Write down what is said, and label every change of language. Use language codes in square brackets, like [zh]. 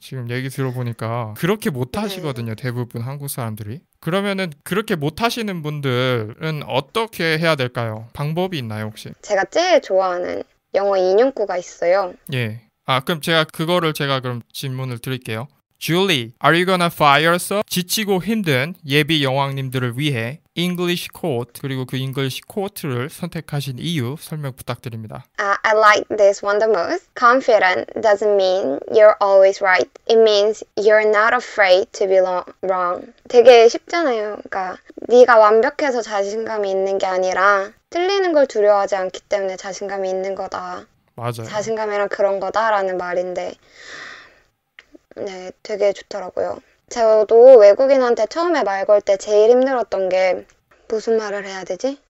[ko] 지금 얘기 들어보니까 그렇게 못 하시거든요. 대부분 한국 사람들이. 그러면은 그렇게 못 하시는 분들은 어떻게 해야 될까요? 방법이 있나요, 혹시? 제가 제일 좋아하는 영어 인용구가 있어요. 예. 아, 그럼 제가 그럼 질문을 드릴게요. [en] Julie, are you gonna fire us? [ko] 지치고 힘든 예비 여왕님들을 위해 English quote 그리고 그 English quote를 선택하신 이유 설명 부탁드립니다. [en] I like this one the most. Confident doesn't mean you're always right. It means you're not afraid to be wrong. [ko] 되게 쉽잖아요. 그러니까 네가 완벽해서 자신감이 있는 게 아니라 틀리는 걸 두려워하지 않기 때문에 자신감이 있는 거다. 맞아요. 자신감이란 그런 거다라는 말인데 네, 되게 좋더라고요. 저도 외국인한테 처음에 말 걸 때 제일 힘들었던 게 무슨 말을 해야 되지?